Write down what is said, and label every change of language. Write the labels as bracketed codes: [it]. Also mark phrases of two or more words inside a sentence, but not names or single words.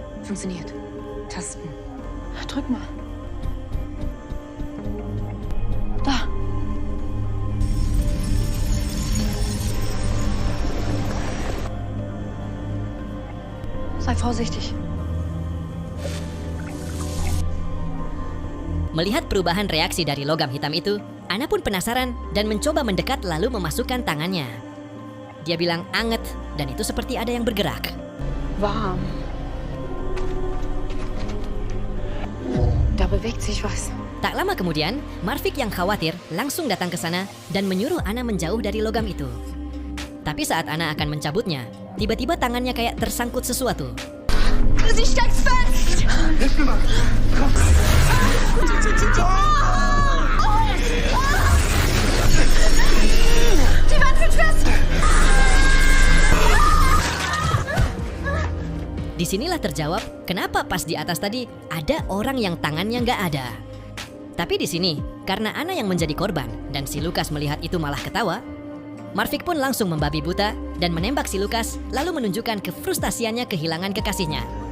[de] funktioniert. Tasten. Drück mal. Da. Sei vorsichtig. [id] Melihat perubahan reaksi dari logam hitam itu, Ana pun penasaran dan mencoba mendekat lalu memasukkan tangannya. Dia bilang anget dan itu seperti ada yang bergerak. [de] Warm. Da bewegt sich was. [id] Tak lama kemudian, Marvik yang khawatir langsung datang ke sana dan menyuruh Ana menjauh dari logam itu. Tapi saat Ana akan mencabutnya, tiba-tiba tangannya kayak tersangkut sesuatu. [de] Sie steckt fest! Die Wand wird fest! [id] Disinilah terjawab kenapa pas di atas tadi ada orang yang tangannya nggak ada. Tapi di sini, karena Ana yang menjadi korban dan si Lukas melihat itu malah ketawa, Marvik pun langsung membabi buta dan menembak si Lukas lalu menunjukkan kefrustasiannya kehilangan kekasihnya.